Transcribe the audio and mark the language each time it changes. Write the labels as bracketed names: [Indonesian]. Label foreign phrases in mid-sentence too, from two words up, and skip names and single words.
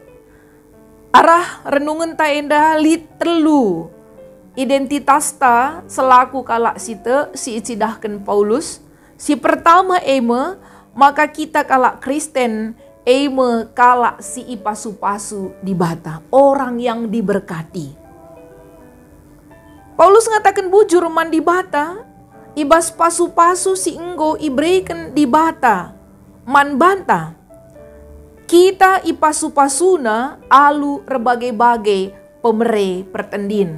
[Batak Karo] Arah renungan ta enda lit telu identitas ta selaku kala sitek si icidahkan Paulus. Si pertama [Indonesian] maka kita [Batak Karo] kala Kristen kala si ipasu-pasu di bata, [Indonesian] orang yang diberkati. [Batak Karo] Paulus ngatakan bujur man di bata, ibas pasu-pasu si enggo ibreiken di bata, man banta. Kita ipasu-pasuna alu berbagai-bagai pemere pertendin.